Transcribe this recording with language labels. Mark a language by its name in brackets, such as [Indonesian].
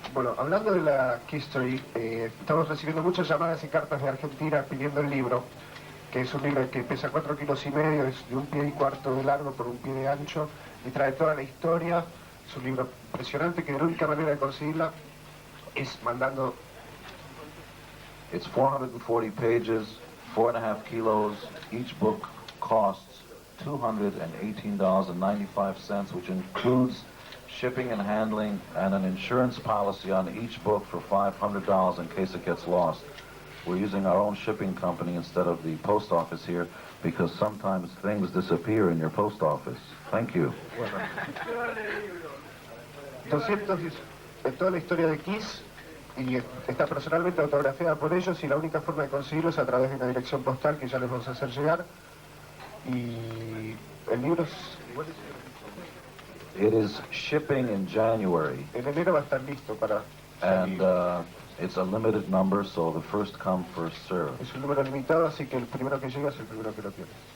[Spanish] Bueno, hablando de la History, estamos recibiendo muchas llamadas y cartas de Argentina pidiendo el libro, que es un libro que pesa 4,5 kilos, es de 1,25 pies de largo por 1 pie de ancho y trae toda la historia. Es un libro impresionante que la única manera de conseguirla es mandando. [English] It's 440 pages, 4.5 kilos. Each book costs $218.95, which includes shipping and handling and an insurance policy on each book for $500 in case it gets lost. We're using our own shipping company instead of the post office here because sometimes things disappear in your post office. Thank you. [Spanish] Bueno. 200 es toda la historia de Kiss y está personalmente autografiada por ellos y la única forma de conseguirlo es a través de una dirección postal que ya les vamos a hacer llegar. Y el libro es... [English] It is shipping in January. [Spanish] En enero va a estar listo para salir. [English] And it's a limited number, so the first come, first serve. [Spanish] Es un número limitado, así que el primero que llega es el primero que lo tiene.